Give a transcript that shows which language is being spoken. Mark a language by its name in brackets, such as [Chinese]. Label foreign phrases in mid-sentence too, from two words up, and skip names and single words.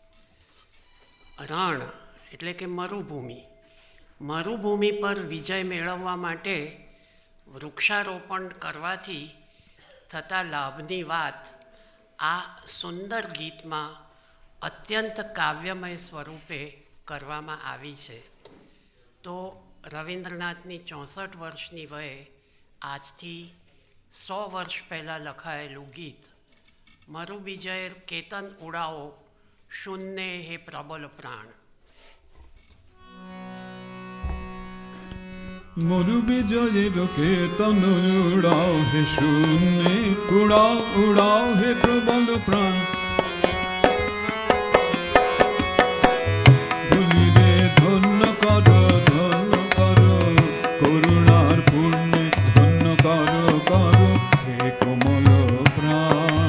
[Gujarati] રણ એટલે કે મરુભૂમિ પર વિજય મેળવવા માટે વૃક્ષારોપણ કરવાથી થતા લાભની વાત આ સુંદર ગીતમાં અત્યંત કાવ્યમય સ્વરૂપે કરવામાં આવી છે. તો રવિન્દ્રનાથની 64 વર્ષની વયે આજથી 100 વર્ષ પહેલાં લખાયેલું ગીત [Bangla] মরুবিজয়ের কেতন উড়াও শূন্যে হে প্রবল প্রাণ. মরু বিজয়ের কেতন উড়াও হে শূন্যে, উড়াও উড়াও হে প্রবল প্রাণ। ভুলিরে ধন্য করো করুণার পূর্ণে ধন্য করো করো হে কোমল প্রাণ।